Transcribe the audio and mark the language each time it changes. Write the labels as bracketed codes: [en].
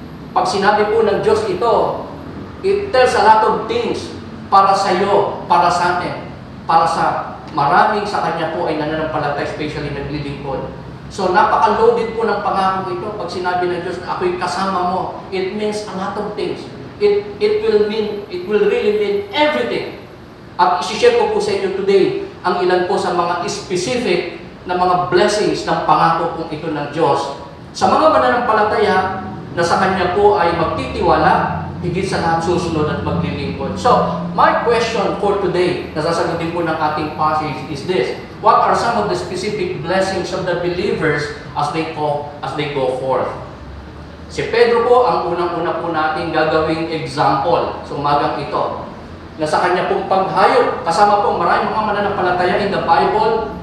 [tl] Pag sinabi po ng Diyos ito, [en] it tells a lot of things [tl] para sa iyo, para sa atin, para sa maraming sa Kanya po ay nananampalataya, especially naglilingkod. So napaka-loaded po ng pangako ito. Pag sinabi ng Diyos, ako'y kasama mo, [en] it means a lot of things. It will really mean everything. [tl] At isi-share ko po sa inyo today ang ilan po sa mga specific na mga blessings ng pangako kong ito ng Diyos sa mga mananampalataya na sa Kanya po ay magtitiwala, higit sa lahat susunod at maglilingkod. [en] So, my question for today, [tl] na sasagutin po ng ating [en] passage is this: what are some of the specific blessings of the believers as they go forth? [tl] Si Pedro po ang unang-una po natin gagawing example sa umagang ito, na sa kanya pong paghayop, kasama po maraming mga mananampalataya [en] in the Bible.